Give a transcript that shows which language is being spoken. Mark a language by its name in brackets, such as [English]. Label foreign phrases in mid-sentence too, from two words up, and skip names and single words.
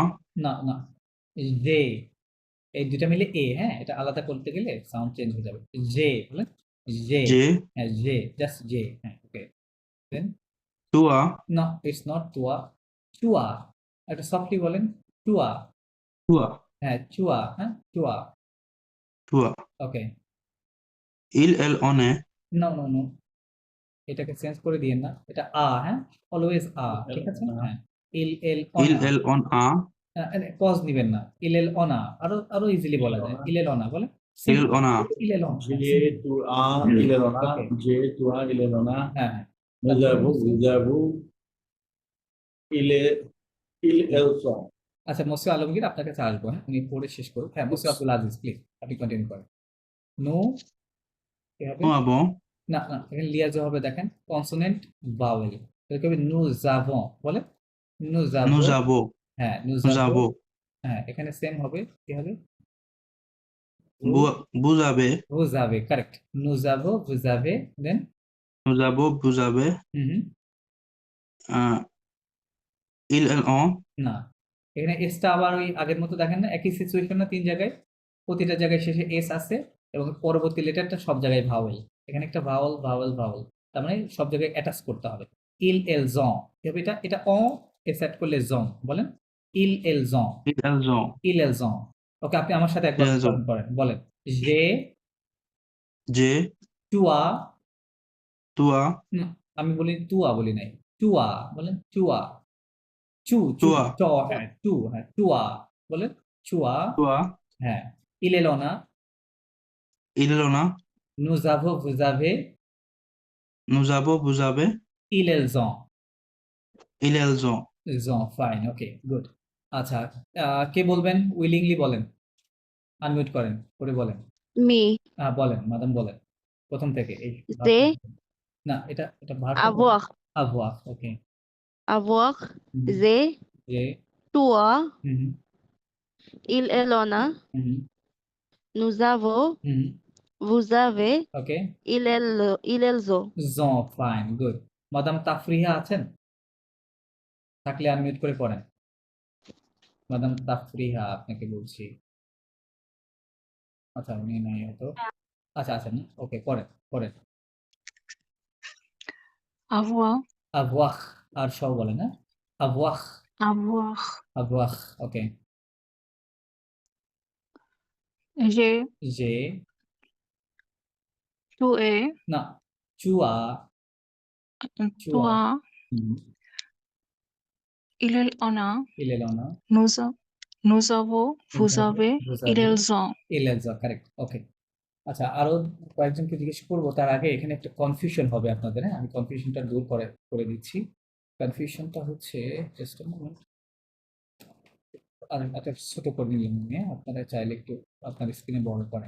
[Bangla] না না, জে, এই দুটা মিলে এ, হ্যাঁ এটা আলাদা করতে গেলে [English] sound change [Bangla] হয়ে যাবে। জে বলেন, জে, [French] j'ai, [Bangla] হ্যাঁ জে, জাস্ট জে, হ্যাঁ ওকে। দেন [French] toi, [Bangla] না, [English] it's not [Bangla] তুয়া, চুয়া, একটা সফটলি বলেন, চুয়া, [French] toi, [Bangla] হ্যাঁ চুয়া, হ্যাঁ চুয়া, [French] toi, [Bangla] ওকে। [French] il, elle, on est, [English] no no no, [Bangla] এটাকে চেঞ্জ করে দিয়েন না, এটা হ্যাঁ অলওয়েজ ঠিক আছে, হ্যাঁ [French] il elle il, on a, elle, on a, [Bangla] পজ দিবেন না, [French] il elle on a, [Bangla] আরো আরো ইজিলি বলা যায়, [French] il elle on a [Bangla] বলে, [French] Il on a. Il est long. J'ai, tu as, il est là. Ok. J'ai, tu as, il est là. [Bangla] হ্যাঁ হ্যাঁ [French] Nous avons, vous avez, il est, ils, elles sont. [Bangla] আচ্ছা মোসি আলমগীর আপনার কাছে আসবো, হ্যাঁ উনি পড়ে শেষ করুন। হ্যাঁ মোসি আব্দুল আজিজ প্লিজ আপনি কন্টিনিউ করেন। নো কি হবে? [French] Nous avons. [Bangla] না না এখানে লিয়াজো হবে, দেখেন [English] consonant vowel, [Bangla] তাহলে কি হবে [French] nous avons, [Bangla] বলে nous [French] Nous avons। avons. [Bangla] হ্যাঁ nous [French] Nous avons। avons. [Bangla] হ্যাঁ এখানে সেম হবে, কি হবে? [French] Vous avez. vous avez, correct. nous avons, vous avez, then Nous avons. Vous avez. Euh, ils, elles ont. [Bangla] না এখানে এসটা আবার ওই আগের মতো দেখেন না, একই সিচুয়েশন না, তিন জায়গায়, প্রতিটা জায়গায় শেষে এস আছে এবং পরবর্তী লেটারটা সব জায়গায় ভাওয়েল। এখানে একটা [English] vowel vowel vowel, [Bangla] তার মানে সব জায়গায় অ্যাটাচ করতে হবে। [French] ils elles ont, [Bangla] কি হবে এটা? এটা অ এস অ্যাড করলে জন, বলেন [French] ils elles ont. Ils, elles ont. ils elles ont. [Bangla] ওকে আপনি আমার সাথে একবার [French] Elles ont. [Bangla] উচ্চারণ করেন, বলেন যে [French] J'ai. toi. Toi. [Bangla] আমি বলি তুয়া বলি নাই, টুয়া বলেন, টুয়া চু চু [French] Toi. [Bangla] চ, হ্যাঁ টু, হ্যাঁ টুয়া বলেন, চুয়া। [French] Toi. হ্যাঁ il est là, Il en a. nous avons, vous avez, Nous avons. Vous avez. ils ont, Ils, elles ont. [English] fine okay good. [Bangla] আচ্ছা কে বলবেন? উইলিংলি বলেন, আনমিউট করেন করে বলেন। Me. বলেন ম্যাডাম বলেন প্রথম থেকে এই যে না এটা এটা ভার্ব [French] avoir. avoir, ওকে Avoir. J'ai. যে Toi. হুম Il est là. হুম Nous avons. হুম Vous avez. [Bangla] ওকে [French] Il elles ont. [Bangla] জন, [English] fine good. [Bangla] ম্যাডাম তাফরিহা আছেন? থাকলে আনমিউট করে পড়েন। ম্যাডাম তাফরিহা আপনাকে বলছি। আচ্ছা উনি নাই হয়তো। আচ্ছা আচ্ছা ওকে পড়েন পড়েন। [French] Avoir, [Bangla] avoir আর সব বলে না, [French] avoir avoir. avoir, ওকে। J'ai, যে tu es, [Bangla] না চুয়া [French] toi, হুম, il en a, il est là, না nous avons, vous avez, vous ils avez, ont. il est là, [Bangla] কারেক্ট ওকে। আচ্ছা আরো কয়েকজনকে জিজ্ঞেস করবো, তার আগে এখানে একটা কনফিউশন হবে আপনাদের, হ্যাঁ আমি কনফিউশনটা দূর করে দিচ্ছি। কনফিউশনটা হচ্ছে [English] just a moment, [Bangla] আর একটা ছোট করে নিলাম আমি, আপনারা চাইলে একটু আপনার স্ক্রিনে বড় করেন।